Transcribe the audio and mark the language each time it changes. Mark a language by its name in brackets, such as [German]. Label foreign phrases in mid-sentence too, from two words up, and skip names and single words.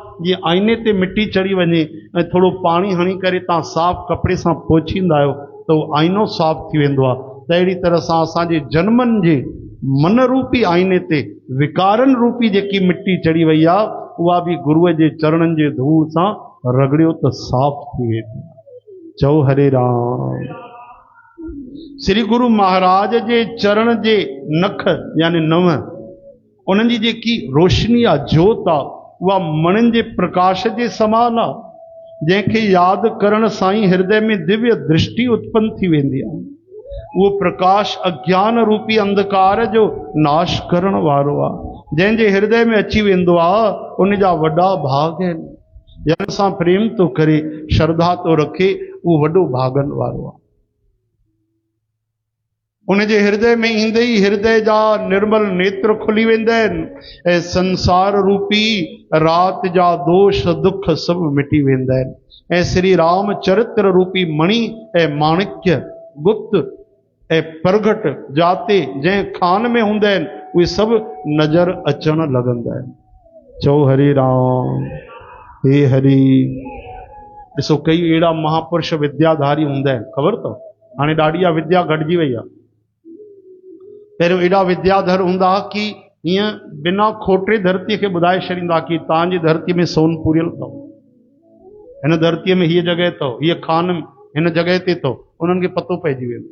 [Sindhi] जीअं आईने ते मिट्टी चढ़ी वञे ऐं थोरो पाणी हणी करे तव्हां साफ़ कपिड़े सां पोछींदा आहियो त उहो आईनो साफ़ थी वेंदो आहे। त अहिड़ी तरह सां असांजे जन्मनि जे मन रूपी आईने ते विकारन रूपी जेकी मिट्टी चढ़ी वई आहे, उहा बि गुरुअ जे चरणनि जे धूल सां रगड़ियो त साफ़ थी वेंदी। चओ हरे राम। श्री गुरु महाराज जे चरण जे नख यानी नव, उन्हनि जी जेकी रोशनी आहे, जोत आहे, उहा मणिनि जे प्रकाश जे समान आहे, जंहिंखे यादि करण सां ई हृदय में दिव्य दृष्टि उत्पन्न थी वेंदी आहे। उहो प्रकाश अज्ञान रूपी अंधकार जो नाश करण वारो आहे। जंहिंजे हृदय में अची वेंदो आहे, उन जा वॾा भाग आहिनि। जंहिं सां प्रेम थो करे, श्रद्धा थो रखे, उहो वॾो भागनि वारो आहे। उन जे हृदय में ईंदे ई हृदय जा निर्मल नेत्र खुली वेंदा आहिनि, ऐं संसार रूपी राति जा दोष दुख सभु मिटी वेंदा आहिनि। ऐं श्री राम चरित्र रूपी मणि ऐं माणिक्य गुप्त ऐं प्रगट जाते जंहिं खान में हूंदा आहिनि, उहे सभु नज़र अचण लॻंदा आहिनि। चओ हरे राम। हे हरि। ॾिसो कई अहिड़ा महापुरुष विद्याधारी हूंदा आहिनि, ख़बर अथव, हाणे ॾाढी आहे विद्या घटिजी वई आहे। पहिरियों एॾा विद्याधर हूंदा कि हीअं बिना खोटे धरतीअ खे ॿुधाए छॾींदा कि तव्हांजी धरती में सोन पूरियल अथव, हिन धरतीअ में हीअ जॻह अथव, हीअ खान हिन जॻह ते अथव, उन्हनि खे पतो पइजी वेंदो।